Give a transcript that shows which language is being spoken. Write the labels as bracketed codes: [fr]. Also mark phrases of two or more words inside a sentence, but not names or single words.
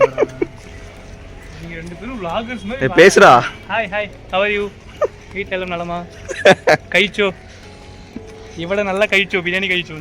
[ta] நீங்க ரெண்டு பேரும் vloggers மாதிரி பேசுடா. ஹாய் ஹாய், [en] how are you? [ta] வீட்ல எல்லாம் நலமா? [ml] കഴിച്ചോ? ഇവിടെ നല്ല കഴിച്ചോ? ബിരിയാണി കഴിച്ചോ?